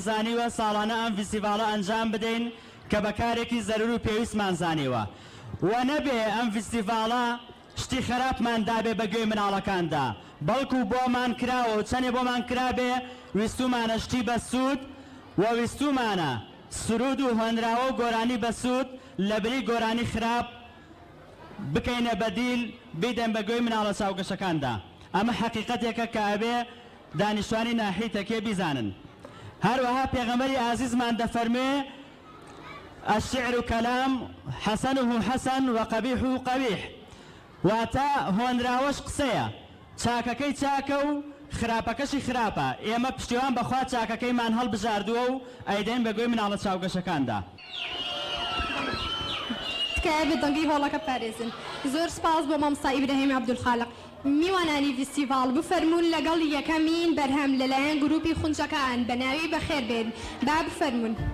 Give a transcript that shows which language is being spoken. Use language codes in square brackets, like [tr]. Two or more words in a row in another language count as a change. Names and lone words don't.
[ckb] زانیوە ساڵانە ئەم فستیڤاڵە ئەنجام بدەین کە بەکارێکی زەرور و پێویستمان زانیوە و نەبێ ئەم فستیڤاڵە شتی خراپمان دابێ بەگوێی مناڵەکاندا بەڵکو بۆمان کراوە و چەندێ بۆمان کرابێ ویستومانە شتی بە سوود و ویستومانە سرود و هۆنراوە و گۆرانی بە سوود لە بری گۆرانی خراپ بکەینە بەدیل بیدەن بەگوێی مناڵە چاوگەشەکاندا. ئەمە حەقیقەتێکە کە ئەبێ دانیشتوانی ناحیەی تەکیە بیزانن. هەروەها پێغەمبەری ئازیزمان دەفەرمێ [ar] الشعر كلام حسنه حسن وقبيحه قبيح. [ckb] واتە هۆنراوەش قسەیە چاکەکەی چاکە و خراپەکەشی خراپە. ئێمە پشتیوان بەخوا چاکەکەیمان هەڵبژاردووە و ئەیدەین بەگوێی مناڵە چاوگەشەکاندا. تکایە بێت دەنگی هۆڵەکە پارێزن. زۆر سپاس بۆ مامۆستا ئیبراهیم عەبدولخالق. میوانانی فستیڤاڵ بفەرموون لەگەڵ یەکەمین بەرهەم لەلایەن گروپی خونچەکان بە ناوی بەخێر بێن با بفەرموون.